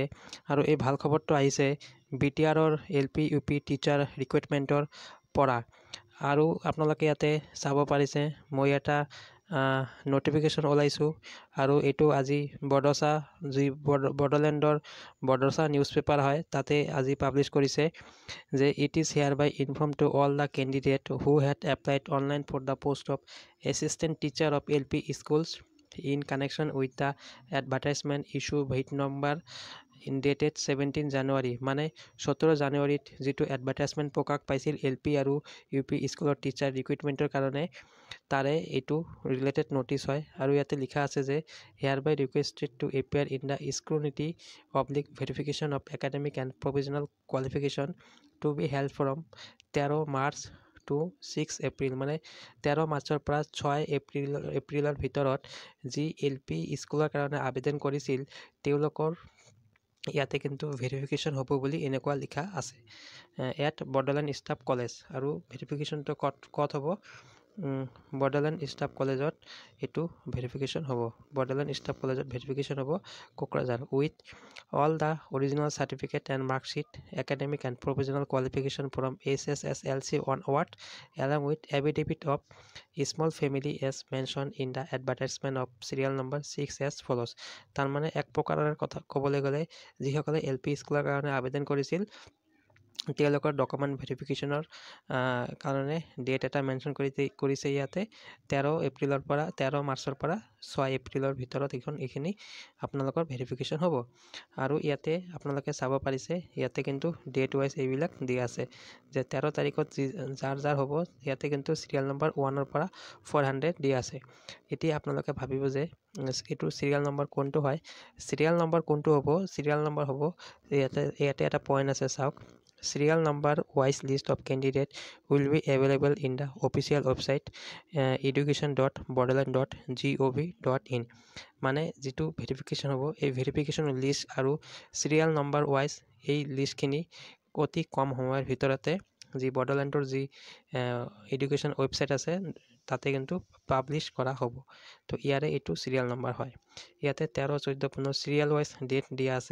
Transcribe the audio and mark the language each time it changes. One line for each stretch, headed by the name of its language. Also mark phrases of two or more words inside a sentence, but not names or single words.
Assamese: আৰু এই ভাল খবৰটো আহিছে BTRৰ LP UP
English: teacher recruitment
Assamese: পৰা। আৰু আপোনালোকে ইয়াতে চাব পাৰিছে মই এটা ন'টিফিকেশ্যন ওলাইছোঁ। আৰু এইটো আজি বড়োচা যি বড়োলেণ্ডৰ বড়োচা
English: newspaper
Assamese: হয় তাতে আজি পাব্লিছ কৰিছে যে
English: it is hereby informed to all the candidates who had applied online for the post of assistant teacher of LP schools in connection with the advertisement issue with number dated 17 January
Assamese: মানে 17 জানুৱাৰীত যিটো এডভাৰটাইজমেণ্ট প্ৰকাশ পাইছিল LP আৰু UP
English: school teacher recruitment
Assamese: কাৰণে তাৰে এইটো
English: related notice
Assamese: হয়। আৰু ইয়াতে লিখা আছে যে
English: hereby requested to appear in the scrutiny verification of academic and professional qualification to be held from 13 March to 6 April
Assamese: মানে 13 মাৰ্চৰ পৰা 6 এপ্ৰিলৰ ভিতৰত যি LP স্কুলৰ কাৰণে আবেদন কৰিছিল তেওঁলোকৰ ইয়াতে কিন্তু ভেৰিফিকেশ্যন হ'ব বুলি এনেকুৱা লিখা আছে
English: at Bodoland Staff College.
Assamese: আৰু ভেৰিফিকেশ্যনটো ক'ত হ'ব? বড়োলেণ্ড ষ্টাফ কলেজত এইটো ভেৰিফিকেশ্যন হ'ব। বড়োলেণ্ড ষ্টাফ কলেজত ভেৰিফিকেশ্যন হ'ব কোকৰাঝাৰ
English: উইথ all the original certificate and mark sheet, academic and professional qualification from SSSLC onward, along with affidavit of small family as mentioned in the advertisement of serial number 6 as follows।
Assamese: তাৰমানে এক প্ৰকাৰৰ কথা ক'বলৈ গ'লে যিসকলে LP স্কুলৰ কাৰণে আবেদন কৰিছিল তেওঁলোকৰ
English: document verification
Assamese: কাৰণে ডেট এটা মেনশ্যন কৰিছে ইয়াতে 13 মাৰ্চৰ পৰা 6 এপ্ৰিলৰ ভিতৰত এইখিনি আপোনালোকৰ ভেৰিফিকেশ্যন হ'ব। আৰু ইয়াতে আপোনালোকে চাব পাৰিছে ইয়াতে কিন্তু
English: date wise
Assamese: এইবিলাক দিয়া আছে যে 13 তাৰিখত যাৰ হ'ব ইয়াতে কিন্তু
English: serial number
Assamese: 1ৰ পৰা 400 দিয়া আছে। এতিয়া আপোনালোকে ভাবিব যে এইটো
English: serial number
Assamese: কোনটো হয়?
English: serial number
Assamese: কোনটো হ'ব?
English: serial number
Assamese: হ'ব ইয়াতে এটা পইণ্ট আছে চাওক।
English: Serial number wise list of candidate will be available in the official website education.bodoland.gov.in
Assamese: মানে যিটো ভেৰিফিকেশ্যন হ'ব এই ভেৰিফিকেশ্যন লিষ্ট আৰু
English: serial number wise
Assamese: এই লিষ্টখিনি অতি কম সময়ৰ ভিতৰতে যি বড়োলেণ্ডৰ যি এডুকেশ্যন ৱেবছাইট আছে তাতে কিন্তু পাব্লিছ কৰা হ'ব। তো ইয়াৰে এইটো
English: serial number
Assamese: হয়। ইয়াতে 13, 14, 15
English: serial wise date
Assamese: দিয়া আছে।